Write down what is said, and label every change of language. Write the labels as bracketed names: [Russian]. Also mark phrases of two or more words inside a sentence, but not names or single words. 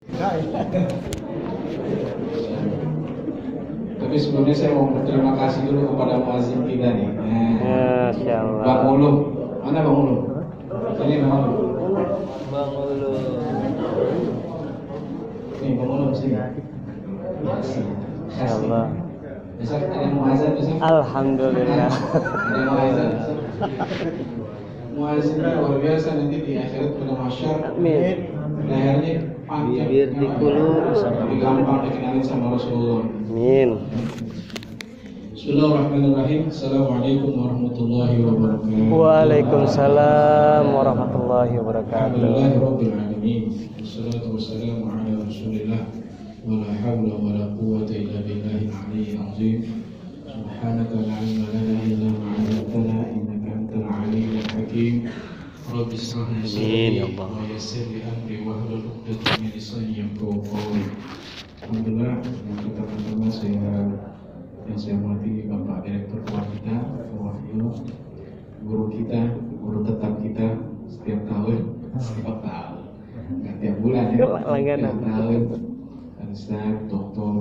[Indonesian] Tapi sebelumnya saya mau berterima kasih dulu kepada muazzin kita nih. [Arabic] ما شاء الله. [Indonesian] Bang Ulu, mana Bang Ulu? Ini Bang Ulu. Bang Ulu. Nih Bang Ulu sini. [Arabic] ما شاء الله. [Indonesian] Besok ada yang mau azan besok? Alhamdulillah. Ada yang mau azan besok? Muazzin luar biasa nanti di akhirat pada masyar. Amin. Lehernya panjang. Bibir dikulur. Lebih gampang dikenalin sama Rasulullah. Amin. [Arabic] بسم الله الرحمن الرحيم. السلام عليكم ورحمة الله وبركاته. وعليكم السلام ورحمة الله وبركاته. الحمد لله رب العالمين. والصلاة والسلام على رسول الله. ولا حول ولا قوة إلا بالله العلي العظيم. سبحانك لا علم لنا إلا ما علمتنا إنك أنت العليم الحكيم. رب اشرح لي صدري ويسر لي أمري واحلل عقدة من لساني يفقهوا قولي. [Indonesian] Alhamdulillah, untuk teman-teman yang saya hormati Bapak Direktur kita, Wahyu, guru kita, guru tetap kita setiap tahun, nggak tiap bulan ya, setiap tahun. Ustaz Dr.